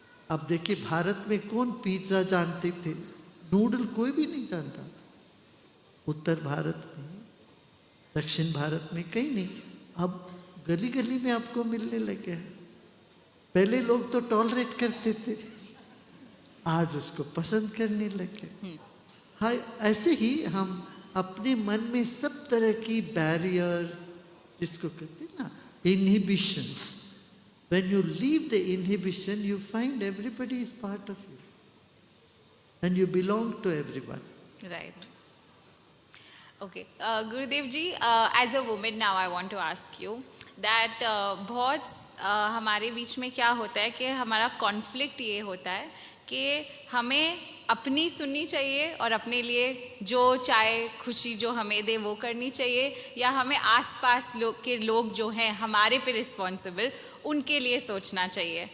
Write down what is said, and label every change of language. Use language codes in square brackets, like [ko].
[hi] अब देखिए, भारत में कौन पिज्जा जानते थे? नूडल कोई भी नहीं जानता था। उत्तर भारत में, दक्षिण भारत में कहीं नहीं। अब गली गली में आपको मिलने लगे हैं। पहले लोग तो टॉलरेट करते थे, आज उसको पसंद करने लगे। हाँ, ऐसे ही हम अपने मन में सब तरह की बैरियर, जिसको कहते हैं ना inhibitions, [en] when you leave the inhibition you find everybody is part of you and you belong to everyone. Right. Okay, Gurudev ji, as a woman now I want to ask you that [hi] बहुत हमारे बीच में क्या होता है कि हमारा conflict ये होता है कि हमें अपनी सुननी चाहिए और अपने लिए जो चाहे खुशी जो हमें दे वो करनी चाहिए, या हमें आसपास के लोग जो हैं हमारे पे रिस्पॉन्सिबल उनके लिए सोचना चाहिए.